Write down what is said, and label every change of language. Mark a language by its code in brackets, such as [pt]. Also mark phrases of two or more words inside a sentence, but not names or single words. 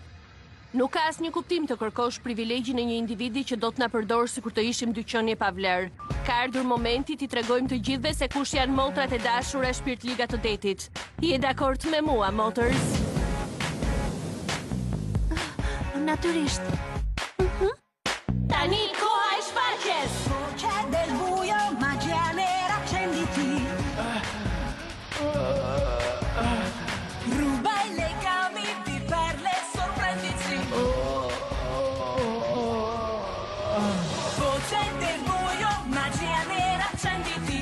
[sq] Nuk ka asnjë kuptim të kërkosh privilegjin e një individi që do të na përdorë sikur të ishim dy qenie pa vlerë. Ka ardhur momenti t'i tregojmë të gjithëve se kush janë motrat e dashura shpirtliga të detit. Je dakord me mua, motërs? Natyrisht. Tani koha e shfaqjes. [it] Voce del buio, magia nera, accenditi. Ruba i legami di perle, sorprenditi. Voce del buio, magia nera, accenditi.